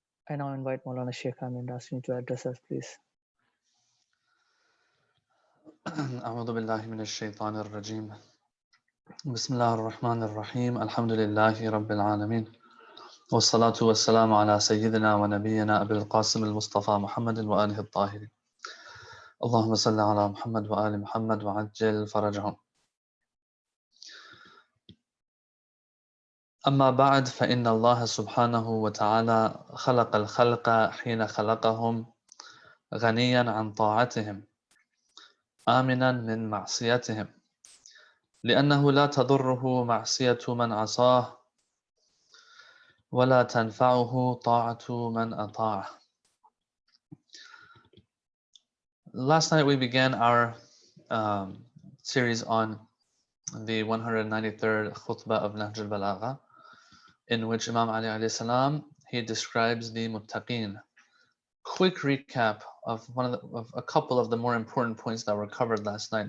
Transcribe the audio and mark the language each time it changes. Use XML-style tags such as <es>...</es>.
<en>I now invite Maulana Shaikh Amin Rastani to address us, please.</en> <ar>أعوذ بالله من الشيطان الرجيم بسم الله الرحمن الرحيم الحمد لله رب العالمين والصلاة والسلام على سيدنا ونبينا أبي القاسم المصطفى محمد وآله الطاهرين اللهم صل على محمد وآل محمد وعجل فرجهم. أما بعد، فإن الله سبحانه وتعالى خلق الخلق حين خلقهم غنيا عن طاعتهم آمنا من معصيتهم، لأنه لا تضره معصية من عصاه ولا تنفعه طاعة من أطاعه.</ar> <en>Last night we began our series on the 193rd khutbah of Nahj al-Balagha, in which Imam Ali alayhi salam, he describes the muttaqeen. Quick recap of a couple of the more important points that were covered last night.</en>